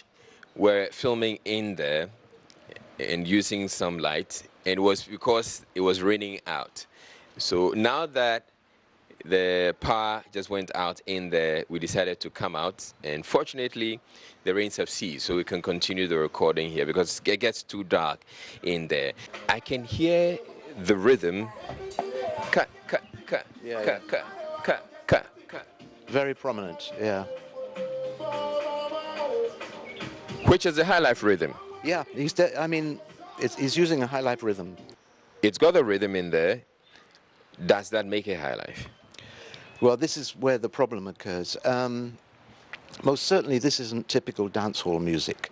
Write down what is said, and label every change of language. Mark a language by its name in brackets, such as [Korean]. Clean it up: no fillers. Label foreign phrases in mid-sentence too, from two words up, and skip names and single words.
[English] We're filming in there and using some light, and it was because it was raining out. So now that the power just went out in there, we decided to come out, and fortunately the rains have ceased, so we can continue the recording here because it gets too dark in there. I can hear the rhythm. Ka, ka, ka, Yeah, ka, yeah. ka, ka, ka, ka. Very prominent, yeah. Which is the high life rhythm. Yeah, he's using a high life rhythm. It's got the rhythm in there, Does that make it high life? Well, this is where the problem occurs. Most certainly, this isn't typical dancehall music.